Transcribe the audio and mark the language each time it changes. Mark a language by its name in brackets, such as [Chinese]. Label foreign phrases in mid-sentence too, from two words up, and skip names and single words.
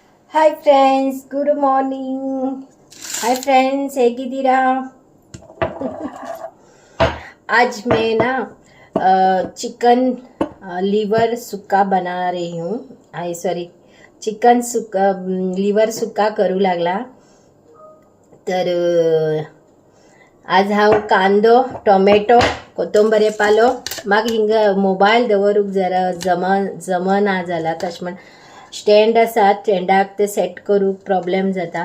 [English] Hi friends, good morning. Hi friends, ಹೇಗಿದ್ದೀರಾ? [Hindi] आज मैं ना [English] chicken liver [Hindi] सुक्का बना रही हूँ. [English] I sorry, [Konkani] चिकन सुक्का लीवर सुक्का करू लागला. तर आज हांव कांदो, टोमॅटो, कोथंबरी पालो म्हाका हिंगा मोबायल दवरूंक जरा जमना जाला. तशें म्हण स्टँड आसा, स्टँडाक ते सेट करूंक प्रॉब्लेम जाता.